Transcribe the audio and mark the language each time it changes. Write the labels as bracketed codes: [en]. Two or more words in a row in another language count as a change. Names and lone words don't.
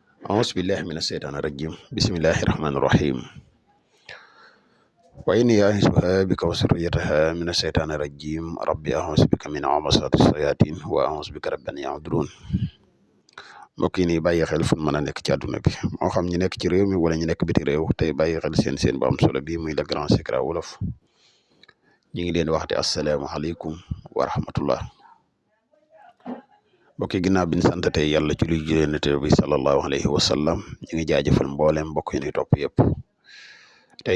[ar] أعوذ بالله من الشيطان الرجيم بسم الله الرحمن الرحيم وإني أعيذها بك وذريتها من الشيطان الرجيم ربي أعوذ بك من همزات الشياطين وأعوذ بك رب أن يحضرون [wo] mbokk yi nii bàyyi xel fu mën a nekk ci àdduna bi moo xam ñu nekk ci réew mi wala ñu nekk biti réew tey bàyyi xel seen bu am solo bii muy [fr] le grand secret [wo] wolof ñu ngi leen waxte [ar] السلام عليكم ورحمة الله [wo] mbokk yi ginnaaw bi ñu sant tey yàlla ci luy jëlee nate bi [ar] صلى الله عليه وسلم [wo] ñu ngi jaajëfal mboolem mbokk yi ñuy topp yëpp tey